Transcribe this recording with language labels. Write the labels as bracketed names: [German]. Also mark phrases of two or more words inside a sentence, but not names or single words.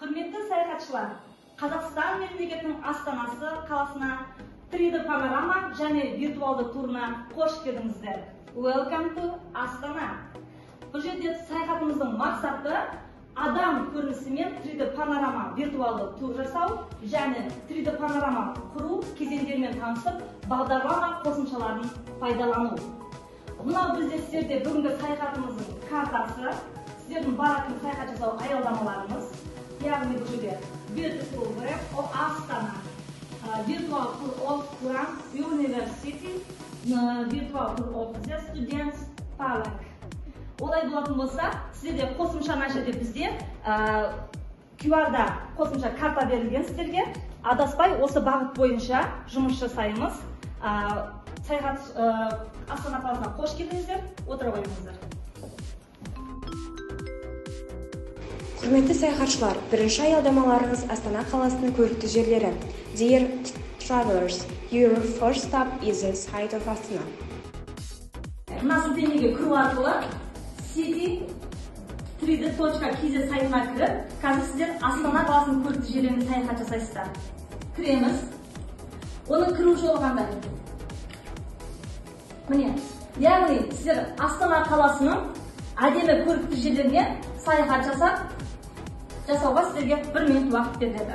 [Kazakh] Құрметті саяхатшылар, Қазақстан мемлекетінің астанасы қаласына 3D панорама және виртуалды турына қош келдіңіздер. [English] Welcome to Астана. [Kazakh] Бұл жерде саяхатымыздың мақсаты адам көрінісімен 3D панорама виртуалды тур жасау және 3D панорама құру кезеңдерімен танысып, бағдарлама қосымшаларын пайдалану. Мынау бізде сіздерде бүгінгі саяхатымыздың картасы, сіздердің баратын саяхат жасау аялдамаларымыз, яғни бұл жерде Beautiful Web of Астана, Virtual Tour of Grand University, Virtual Tour of the Students Park. Олай болатын болса, сіздерде қосымша мына жерде бізде QR-да қосымша карта берілген сіздерге. Адаспай осы бағыт бойынша жұмыс жасаймыз. Саяхат Астана қаласына қош келдіңіздер, отыра қойыңыздар. Құрметті саяхатшылар, бірінші аялдамаларыңыз Астана қаласының көрікті жерлері. [English] Dear travelers, your first stop is the site of Astana. [Kazakh] Мына сілтемеге кіру арқылы city3d.kz сайтына кіріп, қазір сіздер Астана қаласының көрікті жерлеріне саяхат жасайсыздар. Кіреміз. Оның кіру жолы қандай? Міне, яғни сіздер Астана қаласының әдемі көрікті жерлеріне саяхат жасауға сіздерге 1 минут уақыт беріледі.